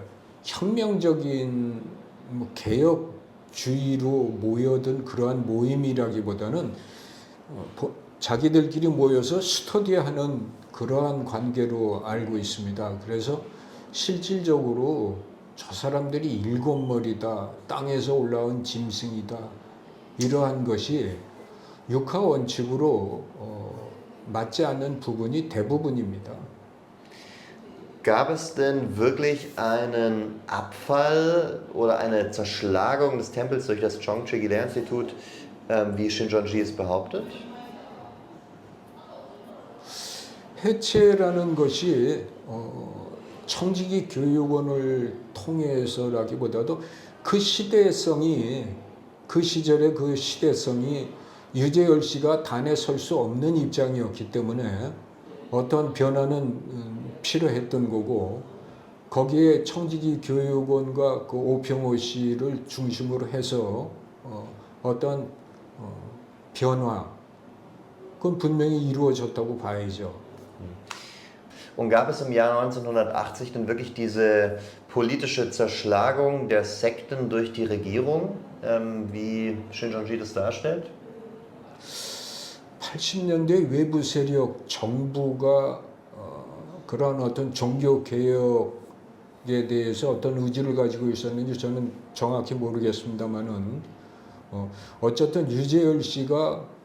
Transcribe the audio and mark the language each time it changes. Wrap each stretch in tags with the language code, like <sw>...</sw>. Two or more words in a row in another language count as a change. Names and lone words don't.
<ko>혁명적인 개혁주의로 모여든 그러한 모임이라기보다는 자기들끼리 모여서 스터디하는 그러한 관계로 알고 있습니다. 그래서 실질적으로 저 사람들이 7머리다, 땅에서 올라온 짐승이다, 이러한 것이 육하 원칙으로 맞지 않는 부분이 대부분입니다.</ko> <de>Gab es denn wirklich einen Abfall oder eine Zerschlagung des Tempels durch das Chongchi Gilea-Institut, wie Shincheonji es behauptet?</de> <ko>해체라는 것이 청지기 교육원을 통해서라기보다도 그 시대성이 그 시절의 그 시대성이 유재열 씨가 단에 설 수 없는 입장이었기 때문에 어떤 변화는 필요했던 거고 거기에 청지기 교육원과 그 오평호 씨를 중심으로 해서 어떤 변화 그건 분명히 이루어졌다고 봐야죠.</ko> <de>Und gab es im Jahr 1980 denn wirklich diese politische Zerschlagung der Sekten durch die Regierung, wie Shincheonji das darstellt?</de> <ko>80년대 외부 세력 정부가 그런 어떤 종교 개혁에 대해서 어떤 의지를 가지고 있었는지 저는 정확히 모르겠습니다만은 어쨌든 유재열 씨가</ko>